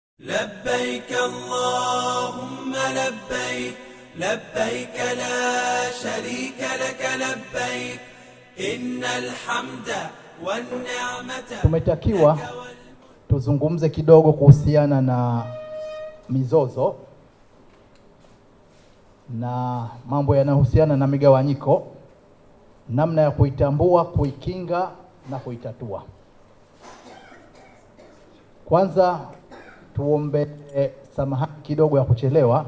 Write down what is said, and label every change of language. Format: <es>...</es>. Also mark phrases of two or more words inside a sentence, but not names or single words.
<ar>لبيك اللهم لبيك لبيك لا شريك لك لبيك إن الحمد والنعمة.</ar> <sw>Tumetakiwa tuzungumze kidogo kuhusiana na mizozo na mambo yanayohusiana na migawanyiko, namna ya kuitambua, kuikinga na kuitatua. Kwanza tuombe samahani kidogo ya kuchelewa.</sw>